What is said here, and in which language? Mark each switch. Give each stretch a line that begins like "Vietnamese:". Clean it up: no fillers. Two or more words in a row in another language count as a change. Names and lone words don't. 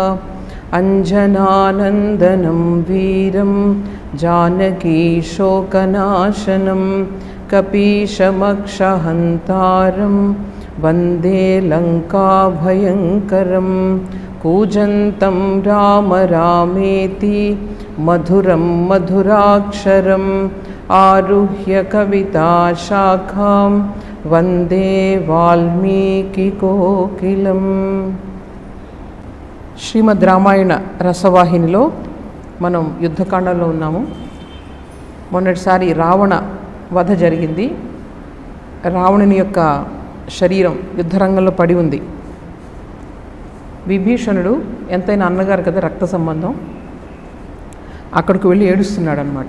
Sanskrit: अञ्जनानन्दनं वीरं जानकीशोकनाशनं कपीशमक्षहन्तारं वन्दे लङ्काभयङ्करं। कूजन्तं राम रामेति मधुरं मधुराक्षरम् आरुह्य कविताशाखां वन्दे वाल्मीकिकोकिलम्।
Telugu: శ్రీమద్ రామాయణ రసవాహినిలో మనం యుద్ధకాండంలో ఉన్నాము. మొన్నటిసారి రావణ వధ జరిగింది. రావణుని యొక్క శరీరం యుద్ధరంగంలో పడి ఉంది. విభీషణుడు ఎంతైనా అన్నగారు కదా, రక్త సంబంధం, అక్కడికి వెళ్ళి ఏడుస్తున్నాడు అన్నమాట.